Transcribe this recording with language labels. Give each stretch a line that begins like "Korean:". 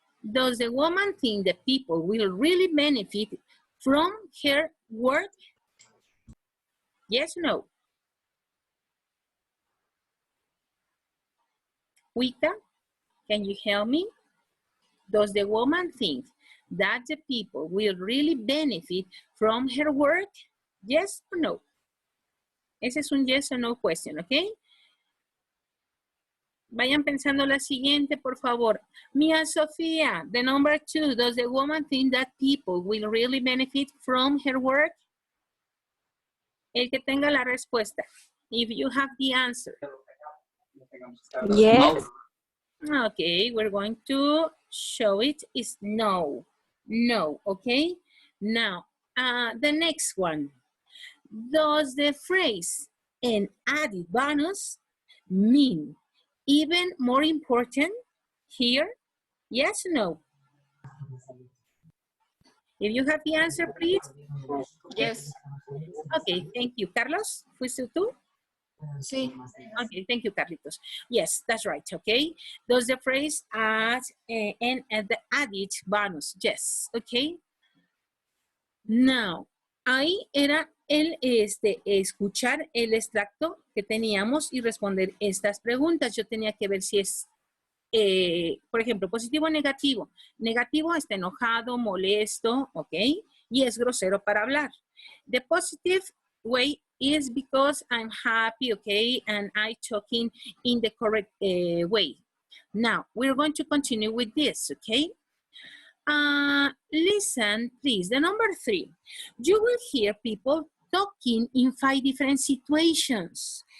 English: Does the woman think that people will really benefit from her work? Yes or no? Wita, can you help me? Does the woman think that the people will really benefit from her work? Yes or no?
Spanish: Ese es un
English: yes or no question,
Spanish: ¿ok? Vayan pensando la siguiente, por favor.
English: Mia Sofía, the number 2, does the woman think that people will really benefit from her work?
Spanish: El que tenga la respuesta.
English: If you have the answer. Yes. Okay, we're going to show it is no. No, okay? Now, the next one. Does the phrase an added bonus mean even more important here? Yes or no? If you have the answer, please. Yes. Okay, thank you. Carlos,
Spanish: ¿fuiste tú? Sí.
English: Okay, thank you, Carlitos. Yes, that's right, okay? Does the phrase add and the added bonus? Yes, okay? Now,
Spanish: ahí era el escuchar el extracto que teníamos y responder estas preguntas. Yo tenía que ver si es, por ejemplo, positivo o negativo. Negativo está enojado, molesto, ¿ok? Y es grosero para hablar.
English: The positive way is because I'm happy, okay? And I'm talking in the correct way. Now, we're going to continue with this, okay? Listen, please. The number 3. You will hear people talking in 5 different situations.